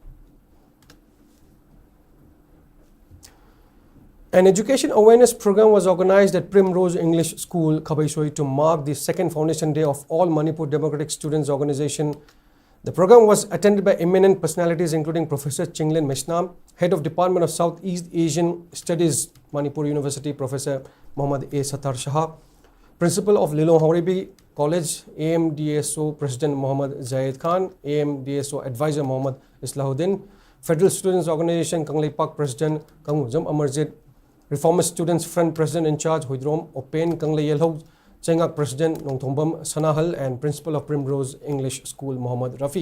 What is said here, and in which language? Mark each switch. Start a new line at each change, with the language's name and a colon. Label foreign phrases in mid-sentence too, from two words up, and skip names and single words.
English: An education awareness program was organized at Primrose English School, Khabaisoi, to mark the second Foundation Day of All Manipur Democratic Students Organization. The program was attended by eminent personalities including Professor Chinglin Meshnam, Head of Department of Southeast Asian Studies, Manipur University, Professor Muhammad A. Satar Shah, Principal of Lilong Hauribi College, AMDSO President Muhammad Zayed Khan, AMDSO Advisor Muhammad Islahuddin, Federal Students Organization Kangleipak President Kangujam Amarjit, Reformist Students Front President in Charge Huidrom Open Kanglei Yelho, Chengak President Nongthombam Sanahal and Principal of Primrose English School Muhammad Rafi.